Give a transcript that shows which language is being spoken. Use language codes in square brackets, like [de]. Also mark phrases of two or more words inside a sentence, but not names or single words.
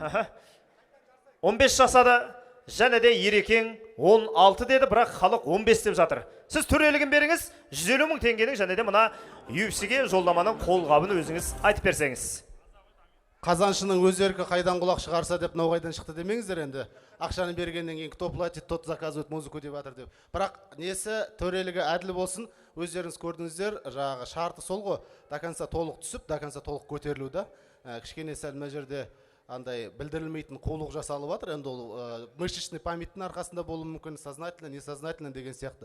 [kk] 15 жасада және де Ерекең 16 деді, бірақ халық 15 деп жатыр. Сіз төрелігін беріңіз, 150 мың теңгенің және де мына UFC-ге жолдаманың қолғабын өзіңіз айтып берсеңіз. Қазаншының өз еркі қайдан құлақ шығарса деп мынау қайдан шықты демеңіздер енді. Ақшаны бергеннен кейін [ru] кто платит, тот заказывает музыку [kk] деп жатыр деп. Бірақ несі төрелігі әділ болсын, өздеріңіз көрдіңіздер, жаңағы шарты сол ғой. [ru] До конца [kk] толық түсіп, [ru] до конца [kk] толық көтерілу да. Кішкене сәл мына жерде андай білдірілмейтін қулық жасалып жатыр. Енді ол [ru] мышечный памяттің [kk] арқасында болуы мүмкін, [ru] сознательно, несознательно [kk] деген сияқты.